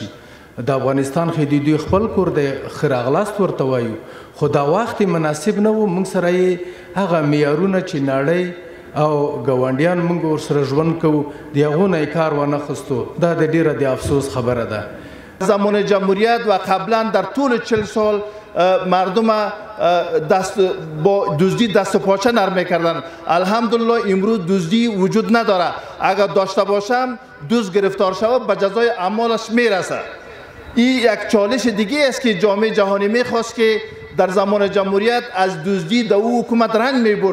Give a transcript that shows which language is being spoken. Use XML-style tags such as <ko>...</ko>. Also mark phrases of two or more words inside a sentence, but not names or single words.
<ps>د افغانستان خو دوی خپل کور دی، ښه راغلاست ورته وایو، خو دا وخت مناسب نه و. موږ سره یې هغه معیارونه چې نړۍ او ګاونډیان موږ ورسره ژوند کوو د هغو نه یې کار وانه خستو. دا د ډېره د افسوس خبره ده.</ps> <fa>زمان جمهوریت و قبلا در طول 40 سال مردم با دزدی دست و پاچه نرم میکردن. الحمدلله امروز دزدی وجود نداره. اگر داشته باشم دزد گرفتار شود به جزای اعمالش میرسه. این یک چالش دیگه است که جامعه جهانی میخواست که در زمان جمهوریت از دزدی در او حکومت رنج میبرد.</fa>